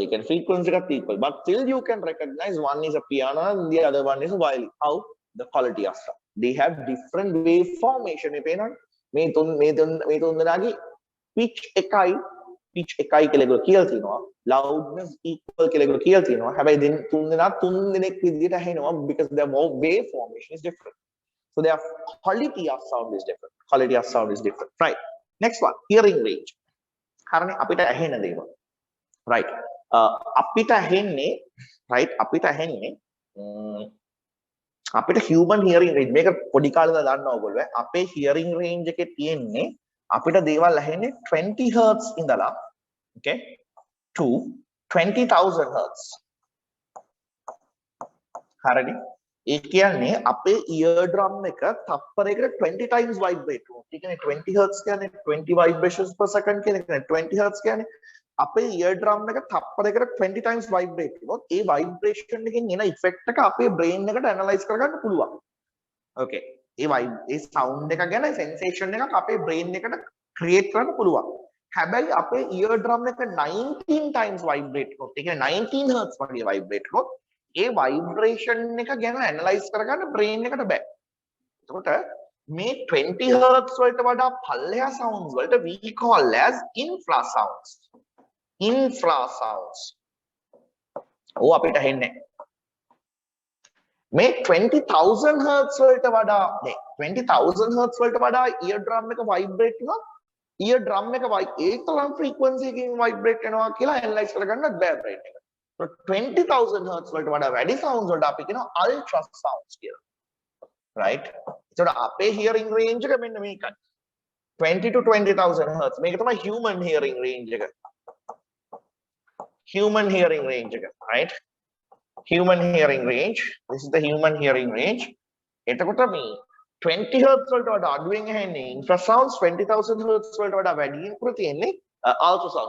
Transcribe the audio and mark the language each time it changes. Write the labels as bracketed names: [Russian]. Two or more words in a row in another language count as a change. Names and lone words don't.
[English] You can frequency එකත් equal. But still you can recognize one is a piano and the other one is a violin. How? The quality of sound. They have different wave formation. [Sinhala] මේ පේනවනේ. මේ තුන් දෙනාගේ pitch එකයි කියලා කියලා තියෙනවා. [English] Loudness equal [Sinhala] කියලා කියලා තියෙනවා. හැබැයි තුන් දෙනෙක් විදිහට ඇහෙනවා [English] because their wave formation is different. So their quality of sound is different. Right. Next one, hearing range. [Sinhala] හරනේ අපිට ඇහෙන දේවල්. Right. අපිට ඇහෙන්නේ අපිට [English] human hearing range [Sinhala] මේක පොඩි කාලේ ඉඳලා දන්නවා ඔයගොල්ලෝ අපේ [English] hearing range [Sinhala] එකේ තියෙන්නේ අපිට දේවල් ඇහෙන්නේ 20 hertz ඉඳලා [English] okay to 20000 hertz [Sinhala] හරිනේ ඒ කියන්නේ අපේ [English] ear drum [Sinhala] එක තප්පරයකට [English] 20 times vibrate [Sinhala] වෙනවා ඒ කියන්නේ 20 hertz කියන්නේ [English] 20 vibrations per second [Sinhala] කියන එක 20 hertz කියන්නේ අපේ [English] ear drum [Sinhala] එක තප්පරයකට [English] 20 times vibrate [Sinhala] වෙනොත් ඒ vibration එකෙන් එන effect එක අපේ brain එකට analyze කරගන්න පුළුවන්. Okay. ඒ sound එක ගැන sensation එකක් අපේ brain එකට create කරන්න පුළුවන්. හැබැයි අපේ [English] ear drum [Sinhala] එක [English] 19 times vibrate [Sinhala] වෙනොත් ඒ කියන්නේ 19 hertz වගේ vibrate වෙනොත් ඒ vibration එක ගැන analyze කරගන්න brain එකට බෑ. එතකොට මේ 20 hertz වලට වඩා පල්ලෙහා sounds වලට [English] we call as infrasounds. [Sinhala] Oh අපිට ඇහෙන්නේ මේ 20000 hertz වලට වඩා 20000 hertz වලට වඩා [English] ear drum [Sinhala] එක vibrate වෙනවා [English] ear drum [Sinhala] එක ඒ තරම් frequency එකකින් vibrate වෙනවා කියලා analyze කරගන්නත් බෑ brain එක. So 20000 hertz වලට වඩා වැඩි sounds වලට අපි කියනවා [English] ultra sounds [Sinhala] කියලා. Right? ඒතකොට අපේ [English] hearing range [Sinhala] එක මෙන්න මේකයි. [English] 20 to 20000 hertz [Sinhala] මේක තමයි [English] human hearing range එක. Human hearing range, right? Human hearing range. This is the human hearing range. [Sinhala] එතකොට මේ 20 hertz වලට වඩා අඩුවෙන් ඇහෙන්නේ infrasounds 20000 hertz වලට වඩා වැඩියෙන් පුර තියෙන්නේ ultrasounds.